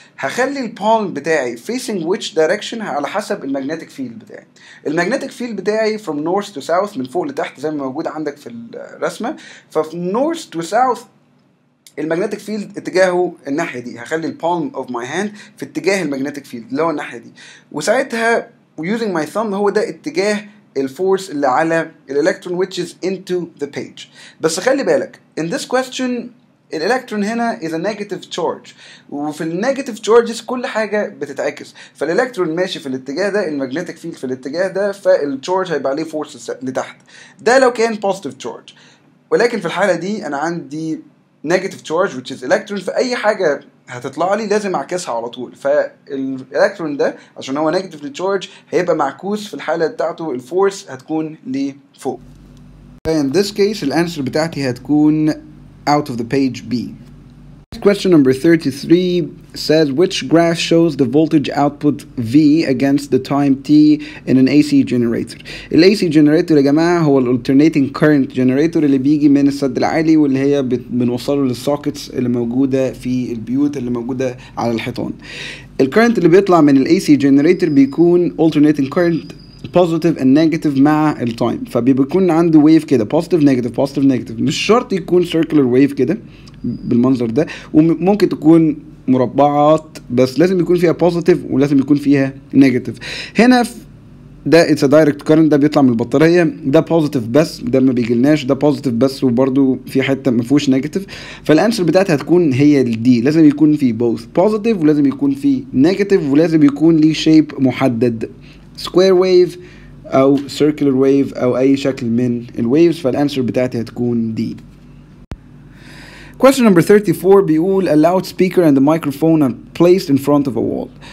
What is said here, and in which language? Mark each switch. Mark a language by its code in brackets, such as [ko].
[ar] هخلي البالم بتاعي facing which direction على حسب المagnetic field بتاعي. المagnetic field بتاعي [en] from north to south [ar] من فوق لتحت زي ما موجود عندك في الرسمه. ففي [en] north to south [ar] المagnetic فيلد اتجاهه الناحيه دي، هخلي البالم اوف ماي هاند في اتجاه المagnetic فيلد اللي هو الناحيه دي. وساعتها [en] using my thumb [ar] هو ده اتجاه الفورس اللي على الالكترون [en] which is into the page. [ar] بس خلي بالك [en] in this question [ar] الالكترون هنا [en] is a negative charge، [ar] وفي النيجاتيف charges كل حاجه بتتعكس، فالالكترون ماشي في الاتجاه ده، المagnetic field في الاتجاه ده، فالتشارج هيبقى عليه فورس لتحت. ده لو كان positive charge، ولكن في الحاله دي انا عندي [en] negative charge which is electron، [ar] فاي حاجه هتطلع لي لازم اعكسها على طول، فالالكترون ده عشان هو negatively charge هيبقى معكوس، في الحاله بتاعته الفورس هتكون لفوق. [en] in this case [ar] الانسر بتاعتي هتكون [en] out of the page B. Question number 33 says which graph shows the voltage output V against the time T in an AC generator. [ar] ال AC generator يا جماعة هو ال [en] alternating current generator [ar] اللي بيجي من السد العالي، واللي هي بنوصله للسوكتس اللي موجودة في البيوت اللي موجودة على الحيطان. الكرنت اللي بيطلع من ال AC generator بيكون [en] alternating current positive and negative [ar] مع التايم، فبيكون عنده ويف كده [en] positive negative positive negative. [ar] مش شرط يكون circular wave كده بالمنظر ده، وممكن تكون مربعات، بس لازم يكون فيها positive ولازم يكون فيها negative. هنا ده [en] it's a direct current، [ar] ده بيطلع من البطارية، ده positive بس، ده ما بيجيلناش، ده positive بس وبرده في حتة ما فيهوش negative. فالانسر بتاعتها هتكون هي دي، لازم يكون في both positive ولازم يكون في negative، ولازم يكون ليه shape محدد، square wave او circular wave او اي شكل من الwaves. فالانسر بتاعتي هتكون دي. [en] Question number 34 [ar] بيقول [en] a loudspeaker and a microphone are placed in front of a wall.